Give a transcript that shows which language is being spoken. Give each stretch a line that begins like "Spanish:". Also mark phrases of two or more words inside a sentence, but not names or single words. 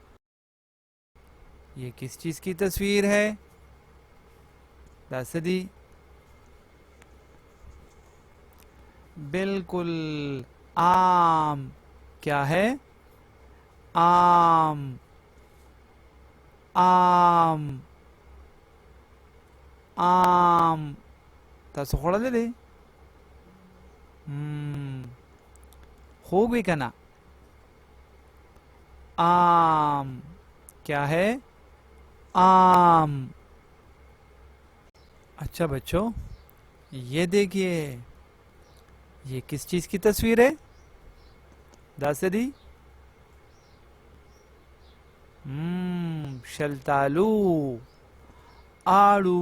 Urdu: یہ کس چیز کی تصویر ہے؟ داسدی؟ بالکل آم۔ کیا ہے؟ آم، آم، آم۔
Pashto: تاسو خوړلې دی؟ خوږ وي که نه؟
Urdu: آم، کیا ہے؟ آم۔ اچھا بچوں، یہ دیکھیے، یہ کس چیز کی تصویر ہے؟
Pashto: داسدی؟ شلتالو، آڑو۔